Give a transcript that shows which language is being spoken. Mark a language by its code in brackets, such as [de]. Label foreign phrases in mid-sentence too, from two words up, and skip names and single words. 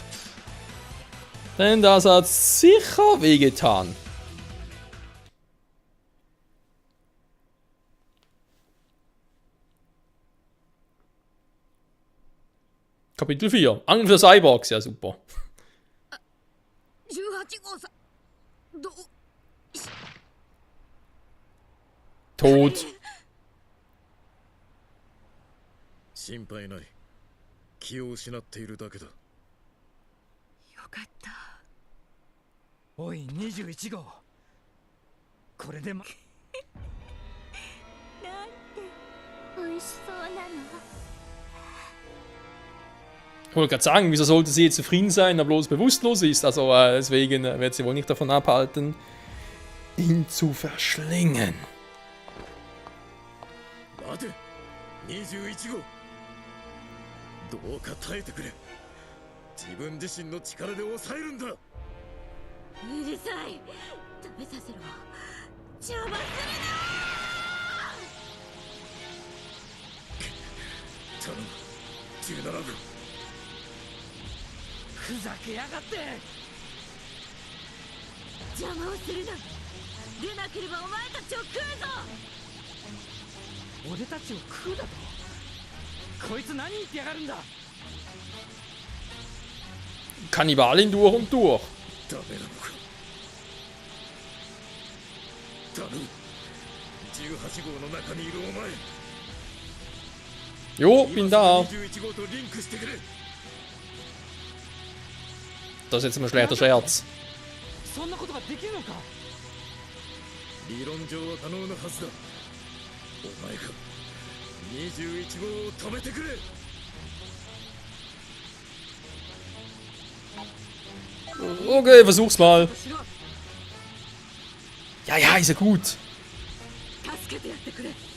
[de] Denn das hat sicher wehgetan. Kapitel 4. Angel für Cyborgs, ja super. [ja] 18 号さん、 [de] Tot. [ja] 心配ない。気を失っているだけだ。よかった。おい21号、これでもなんて美味しそうなの。 [de] Ich wollte gerade sagen, wieso sollte sie jetzt zufrieden sein, da bloß bewusstlos ist? Also deswegen wird sie wohl nicht davon abhalten, ihn zu verschlingen. Warte, 21 号。 [ja] どうか耐えてくれ。自分自身の力で抑えるんだ。うるさい。食べさせろ。邪魔するな。頼む、17号。ふざけやがって。邪魔をするな。出なければお前たちを食うぞ。俺たちを食うだと。こいつ何言ってやがるんだ。 [de] Kannibalin durch und durch. [ja] ダメなのか。頼む、18号の中にいるお前。 [de] Jo, bin da. [ja] 21 号とリンクしてくれ。 [de] Das ist jetzt ein schlechter Scherz. [ja] そんなことができるのか。理論上は可能なはずだ。お前が21号を止めてくれ。 [de] Okay, versuch's mal. Ja, ja, ist ja gut. [ja] 助けてやってくれ。